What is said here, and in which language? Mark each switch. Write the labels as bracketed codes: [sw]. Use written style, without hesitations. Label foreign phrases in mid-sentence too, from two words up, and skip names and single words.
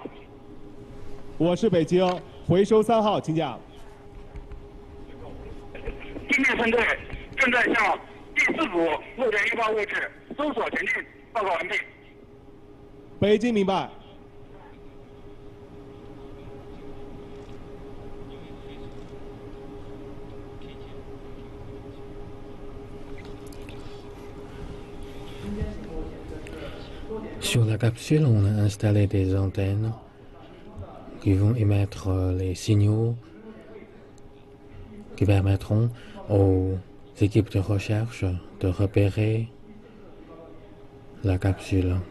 [zh] 我是北京，回收3号，请讲。地面分队正在向第4组落点预报位置搜索前进，报告完毕。北京明白。 [fr] Sur la capsule, on a installé des antennes qui vont émettre les signaux qui permettront aux équipes de recherche de repérer la capsule.